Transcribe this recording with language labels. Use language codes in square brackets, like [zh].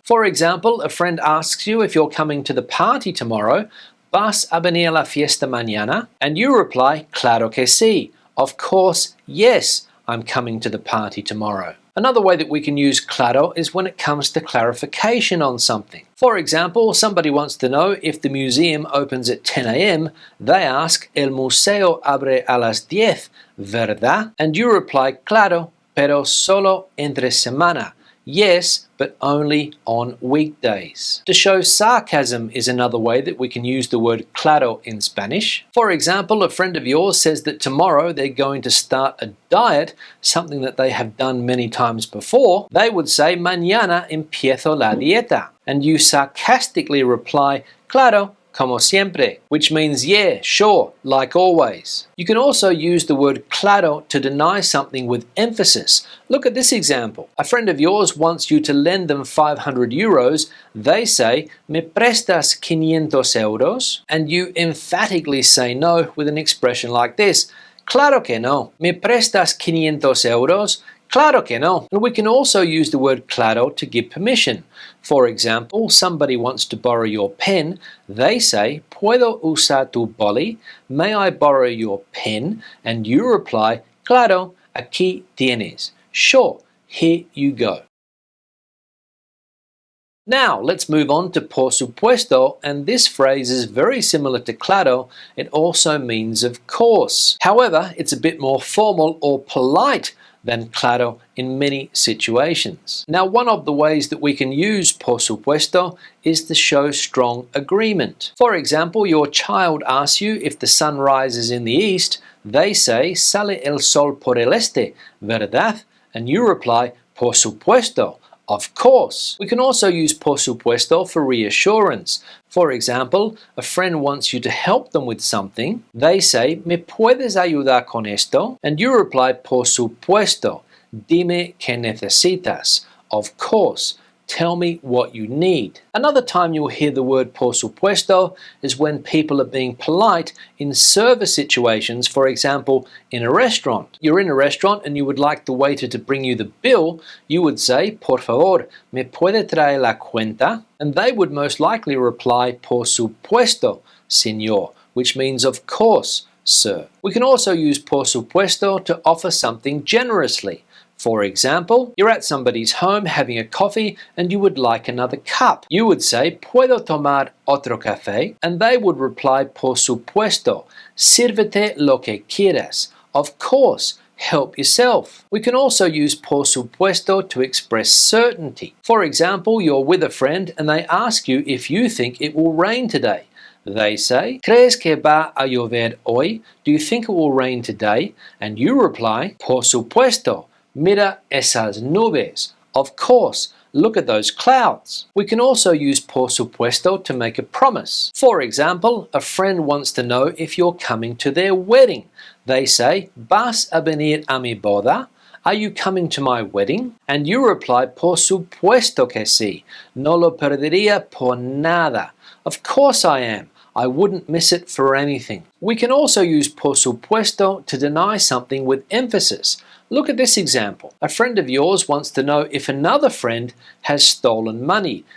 [en] For example, a friend asks you if you're coming to the party tomorrow, [es] ¿vas a venir a la fiesta mañana? [en] And you reply, [es] claro que sí. [en] Of course, yes, I'm coming to the party tomorrow. Another way that we can use claro is when it comes to clarification on something. For example, somebody wants to know if the museum opens at 10 a.m. They ask, [es] el museo abre a las 10, ¿verdad? [en] And you reply, [es] claro, pero solo entre semana. [en] Yes, but only on weekdays. To show sarcasm is another way that we can use the word claro in Spanish. For example, a friend of yours says that tomorrow they're going to start a diet, something that they have done many times before. They would say, [es] mañana empiezo la dieta. [en] And you sarcastically reply, [es] claro, como siempre, [en] which means yeah, sure, like always. You can also use the word claro to deny something with emphasis. Look at this example. A friend of yours wants you to lend them 500 euros. They say, [es] ¿me prestas 500 euros? [en] And you emphatically say no with an expression like this. [es] Claro que no. ¿Me prestas 500 euros? Claro que no. [en] And we can also use the word claro to give permission. For example, somebody wants to borrow your pen. They say, [es] ¿puedo usar tu boli? [en] May I borrow your pen? And you reply, [es] claro, aquí tienes. [en] Sure, here you go. Now, let's move on to por supuesto, and this phrase is very similar to claro. It also means of course. However, it's a bit more formal or polite than claro in many situations. Now, one of the ways that we can use por supuesto is to show strong agreement. For example, your child asks you if the sun rises in the east. They say, [es] sale el sol por el este, ¿verdad? [en] And you reply, [es] por supuesto. [en] Of course. We can also use por supuesto for reassurance. For example, a friend wants you to help them with something. They say, [es] ¿me puedes ayudar con esto? [en] And you reply, [es] por supuesto. Dime qué necesitas. [en] Of course. Tell me what you need. Another time you'll hear the word por supuesto is when people are being polite in service situations. For example, in a restaurant. You're in a restaurant and you would like the waiter to bring you the bill. You would say, [es] por favor, ¿me puede traer la cuenta? [en] And they would most likely reply, [es] por supuesto, señor, [en] which means of course, sir. We can also use por supuesto to offer something generously. For example, you're at somebody's home having a coffee and you would like another cup. You would say, [es] ¿puedo tomar otro café? [en] And they would reply, [es] por supuesto, sírvete lo que quieras. [en] Of course, help yourself. We can also use por supuesto to express certainty. For example, you're with a friend and they ask you if you think it will rain today. [es] They say, ¿crees que va a llover hoy? [en] Do you think it will rain today? And you reply, [es] por supuesto. Mira esas nubes. [en] Of course, look at those clouds. We can also use por supuesto to make a promise. For example, a friend wants to know if you're coming to their wedding. They say, [es] ¿vas a venir a mi boda? [en] Are you coming to my wedding? And you reply, [es] por supuesto que sí. No lo perdería por nada. [en] Of course I am. I wouldn't miss it for anything. We can also use por supuesto to deny something with emphasis. Look at this example. A friend of yours wants to know if another friend has stolen money.